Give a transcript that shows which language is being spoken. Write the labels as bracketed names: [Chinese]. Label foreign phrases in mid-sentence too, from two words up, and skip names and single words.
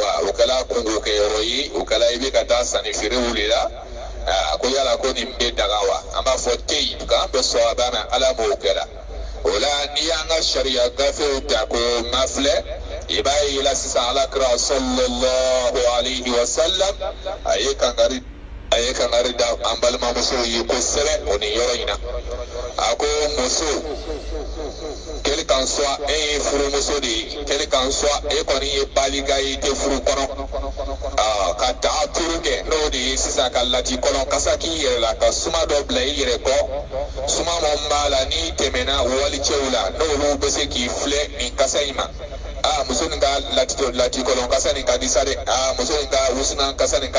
[Bambara] wa o kɛla kungo kɛ yɔrɔ ye o kɛla i bɛ ka taa sanni feerew de la ko yala ko nin bɛ daga wa an b'a fɔ te yen k'an bɛ sɔn a banna ala m'o kɛra o la n'i y'an ka sariya gafew ta ko mafilɛ i b'a ye la sisan alakira [Arabic] صلى الله عليه وسلم [Bambara] a ye kangari da an balimamusow ye kosɛbɛ o ni yɔrɔ in na a ko muso [French] quel qu'en soit [Bambara] e ye furumuso de ye [French] quel qu'en soit [Bambara] e kɔni ye baliga ye i tɛ furu kɔnɔ ka taga turu kɛ n'o de ye sisan ka lati kɔlɔn kasa k'i yɛrɛ la ka suma dɔ bila i yɛrɛ kɔ suma min b'a la n'i tɛmɛna walicɛw la n'olu bɛ se k'i filɛ nin kasa in ma muso nin ka lati kɔlɔn kasa nin ka di sa dɛ muso nin ka wusunan kasa nin ka